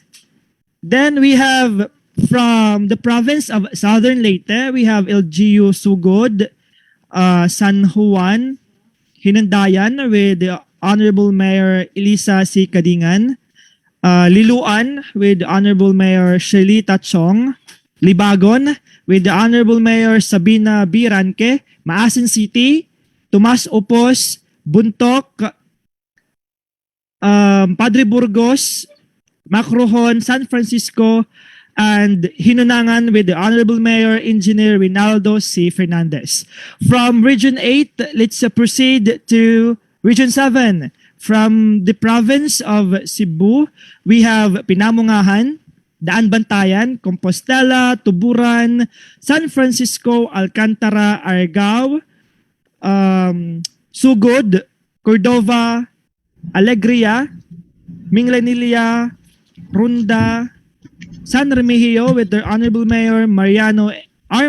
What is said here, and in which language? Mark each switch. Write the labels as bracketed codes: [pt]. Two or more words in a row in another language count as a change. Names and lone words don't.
[en] Then we have from the province of Southern Leyte, we have LGU Sugod, San Juan, Hinandayan with the Honorable Mayor Elisa C. Kadingan, Liluan with the Honorable Mayor Shelita Chong, Libagon with the Honorable Mayor Sabina B. Ranque, Maasin City, Tomas Opos, Buntok, Padre Burgos, Macrohon, San Francisco, and Hinunangan with the Honorable Mayor Engineer Rinaldo C. Fernandez. From Region 8, let's proceed to Region 7. From the province of Cebu, we have Pinamungahan, Daan Bantayan, Compostela, Tuburan, San Francisco, Alcantara, Argao, Sugod, Cordova, Alegria, Minglanilia, Runda, San Remigio with their Honorable Mayor Mariano R.